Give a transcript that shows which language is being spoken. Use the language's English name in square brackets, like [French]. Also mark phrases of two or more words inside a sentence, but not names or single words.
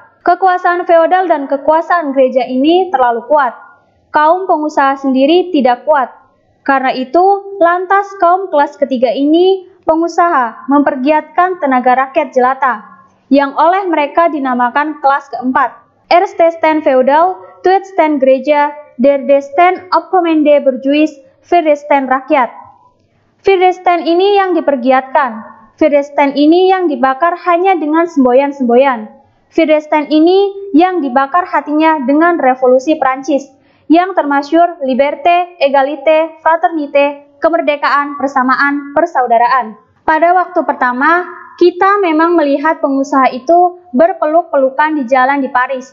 [Indonesian] Kekuasaan feodal dan kekuasaan gereja ini terlalu kuat. Kaum pengusaha sendiri tidak kuat. Karena itu, lantas kaum kelas ketiga ini, pengusaha, mempergiatkan tenaga rakyat jelata, yang oleh mereka dinamakan kelas keempat. [Dutch] Erste stand feodal, tweede stand gereja, derde stand opkomende burjuis, vierde stand rakyat. Vierde stand [Indonesian] ini yang dipergiatkan. [Dutch] Vierde stand [Indonesian] ini yang dibakar hanya dengan semboyan-semboyan. [Dutch] Vierde stand [Indonesian] ini yang dibakar hatinya dengan revolusi Prancis, yang termasyhur [French] liberté, égalité, fraternité, [Indonesian] kemerdekaan, persamaan, persaudaraan. Pada waktu pertama, kita memang melihat pengusaha itu berpeluk-pelukan di jalan di Paris.